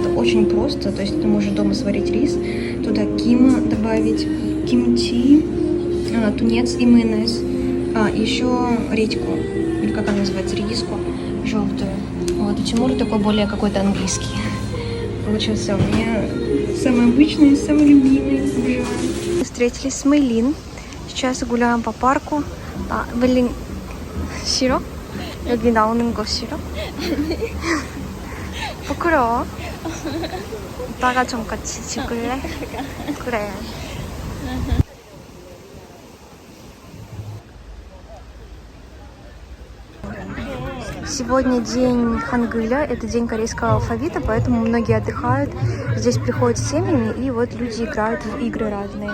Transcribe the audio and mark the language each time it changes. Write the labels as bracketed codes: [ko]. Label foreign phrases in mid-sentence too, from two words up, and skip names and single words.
[ru] Это очень просто, то есть ты можешь дома сварить рис, туда кима добавить, кимчи, тунец и майонез, еще редьку, или как она называется, редиску желтую. Вот, у Тимура такой более какой-то английский. Получился у меня самый обычный, самый любимый. Обожаю. Мы встретились с Мэйлин. Сейчас гуляем по парку. Мэйлин, [ko] 싫어? 여기 나오는 거 싫어? 부끄러워? 오빠가 좀 같이 찍을래? 그래. [ru] Сегодня день Хангыля, это день корейского алфавита, поэтому многие отдыхают. Здесь приходят с семьями, и вот люди играют в игры разные.